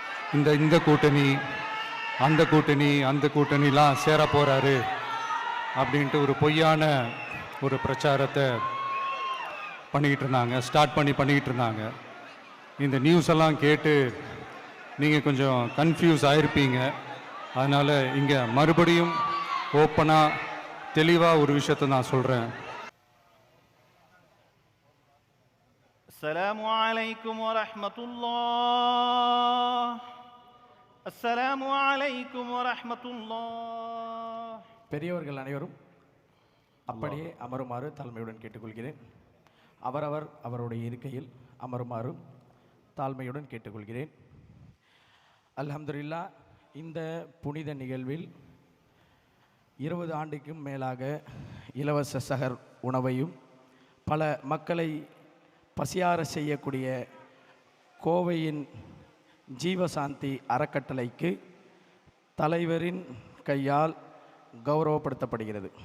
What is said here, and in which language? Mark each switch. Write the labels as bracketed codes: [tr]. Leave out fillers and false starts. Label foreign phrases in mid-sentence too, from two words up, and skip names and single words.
[ta] இந்த இந்த கூட்டணி அந்த கூட்டணி அந்த கூட்டணிலாம் சேர போகிறாரு அப்படின்ட்டு ஒரு பொய்யான ஒரு பிரச்சாரத்தை பண்ணிக்கிட்டு இருந்தாங்க. இந்த நியூஸ் எல்லாம் கேட்டு நீங்கள் கொஞ்சம் கன்ஃபியூஸ் ஆகிருப்பீங்க. அதனால் இங்கே மறுபடியும் ஓப்பனாக தெளிவாக ஒரு விஷயத்தை நான் சொல்கிறேன். [ar] السلام عليكم ورحمة الله. السلام عليكم ورحمة الله. [ta] பெரியவர்கள் அனைவரும் அப்படியே அமருமாறு தாழ்மையுடன் கேட்டுக்கொள்கிறேன். அவருடைய இருக்கையில் அமருமாறு தாழ்மையுடன் கேட்டுக்கொள்கிறேன். அல்ஹம்துலில்லாஹ், இந்த புனித நிகழ்வில் 20 ஆண்டுக்கும் மேலாக இலவச சஹர் உணவையும் பல மக்களை பசியார செய்யக்கூடிய கோவையின் ஜீவசாந்தி அறக்கட்டளைக்கு தலைவரின் கையால் கௌரவப்படுத்தப்படுகிறது.